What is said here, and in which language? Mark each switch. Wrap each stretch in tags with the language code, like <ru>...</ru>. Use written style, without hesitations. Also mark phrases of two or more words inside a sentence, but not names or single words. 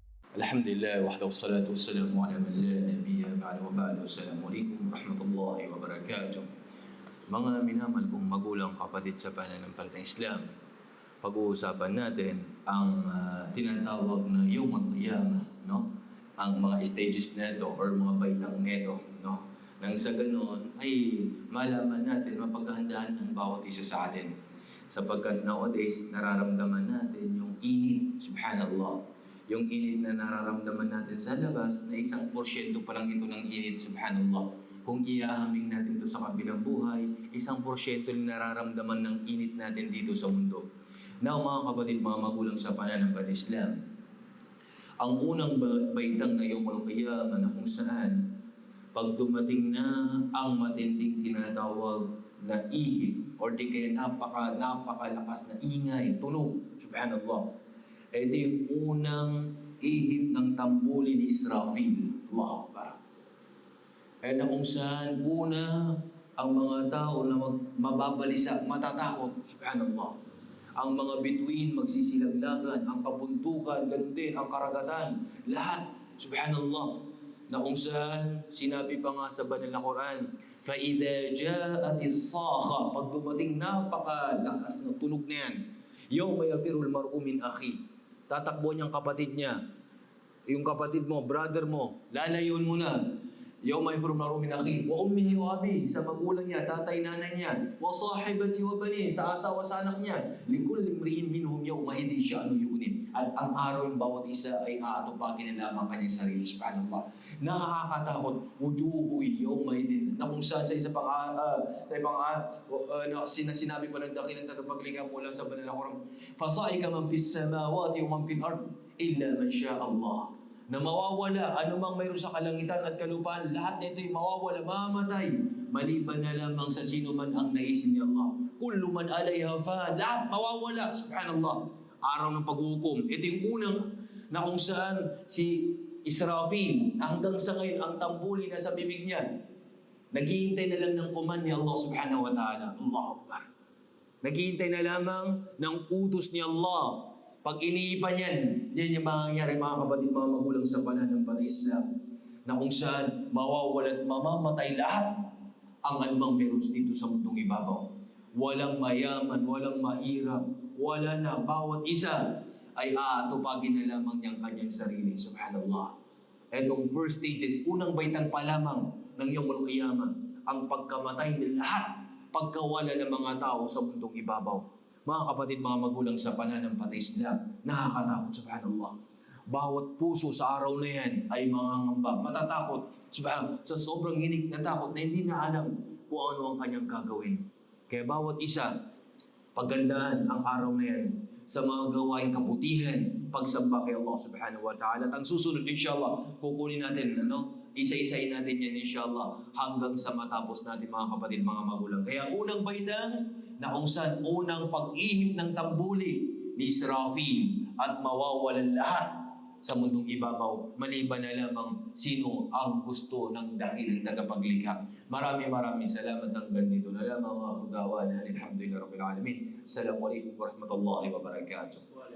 <ar>الحمد لله وحده والصلاة والسلام على من لا نبي بعده وبعد. السلام عليكم ورحمة الله وبركاته.</ar> <tl>Mga minamahal kong magulang, kapatid sa pananampalatayang Islam, pag-uusapan natin ang tinatawag na</tl> <ar>يوم القيامة,</ar> <tl>no? Ang mga stages nito or mga baitang nito, no? Nang sa ganoon ay malaman natin, mapaghahandaan ang bawat isa sa atin. Sapagkat nowadays, nararamdaman natin yung init, subhanallah. Yung init na nararamdaman natin sa labas, na 1% pa lang ito ng init, subhanallah. Kung iahaming natin ito sa kabilang buhay, 1% na nararamdaman ng init natin dito sa mundo. Now, mga kapatid, mga magulang sa pananampalatayang Islam, ang unang baitang na</tl> <ar>يوم القيامة</ar> <tl>na kung saan, pag dumating na ang matinding tinatawag na ihip, or di kaya napakalakas na ingay, tunog, subhanallah. Ito yung unang ihip ng tambuli ni Israfil.</tl> <ar>الله أكبر.</ar> <tl>Na kung saan una ang mga tao na mababalisa, matatakot, subhanallah. Ang mga bituin magsisilaglagan, ang kabuntukan, ganun din, ang karagatan, lahat, subhanallah. Na kung saan sinabi pa nga sa banal na Quran,</tl> <ar>فَإِذَا جَاءَتِ الصَّاخَةُ,</ar> <tl>pag dumating napakalakas na tunog na yan,</tl> <ar>يَوْمَ يَفِرُّ الْمَرْءُ مِنْ أَخِيهِ,</ar> <tl>tatakbo niyang kapatid niya. Yung kapatid mo, brother mo, lalayon mo na.</tl> <ar>يوم يفر المرء من أخيه وأمه وأبيه,</ar> <tl>sa magulang niya, tatay, nanay niya,</tl> <ar>وصاحبته وبنيه,</ar> <tl>sa asawa, sa anak niya.</tl> <ar>لكل امرئ منهم يومئذ شأن يغنيه.</ar> <tl>At ang araw ng bawat isa ay aatupagin na lamang kanyang sarili, subhanallah. Nakakatakot,</tl> <ar>وجوه يومئذ,</ar> <tl>na kung saan sa sinabi pa ng dakilang tagapaglikha mula sa banal na Quran,</tl> <ar>فصعق من في السماوات ومن في الأرض إلا من شاء الله,</ar> <tl>na mawawala anumang mayroon sa kalangitan at kalupaan, lahat na ito'y mawawala, mamatay, maliban na lamang sa sino man ang naisin ni Allah.</tl> <ar>كل من عليها فان,</ar> <tl>lahat mawawala,</tl> <ar>subhanallah.</ar> <tl>Araw ng paghukom. Ito yung unang na kung saan si Israfil, hanggang sa ngayon, ang tambuli na sa bibig niya, naghihintay na lang ng command ni</tl> <ar>الله سبحانه وتعالى. الله أكبر.</ar> <tl>Naghihintay na lamang ng utos ni Allah. Pag iniipan yan yung mangyayari, mga kapatid, mga magulang sa pananampalatayang Islam, na kung saan mawawala at mamamatay lahat ang anumang meron dito sa mundong ibabaw. Walang mayaman, walang mahirap, wala na. Bawat isa ay aatupagin na lamang niyang kanyang sarili. Subhanallah. Etong</tl> <en>first stages,</en> <tl>unang baitang pa lamang ng</tl> <ar>يوم القيامة,</ar> <tl>ang pagkamatay ng lahat, pagkawala ng mga tao sa mundong ibabaw. Mga kapatid, mga magulang sa pananampalatayang Islam, nakakatakot, subhanallah. Bawat puso sa araw na yan ay mangangamba, matatakot, subhanallah, sa sobrang hinig na takot na hindi na alam kung ano ang kanyang gagawin. Kaya bawat isa, paggandahan ang araw na yan sa mga gawain kabutihan, pagsamba kay</tl> <ar>الله سبحانه وتعالى.</ar> <tl>At ang susunod, inshallah, kukunin natin, isa-isayin natin yan, inshallah, hanggang sa matapos natin, mga kapatid, mga magulang. Kaya unang baitang, na kung saan unang pag-ihip ng tambuli ni Israfil at mawawalan lahat sa mundong ibabaw, maliban na lamang sino ang gusto ng dakilang tagapaglikha. Maraming salamat hanggang dito na lamang, mga khudawan.</tl> <ar>الحمد لله رب العالمين. السلام عليكم ورحمة الله وبركاته.</ar>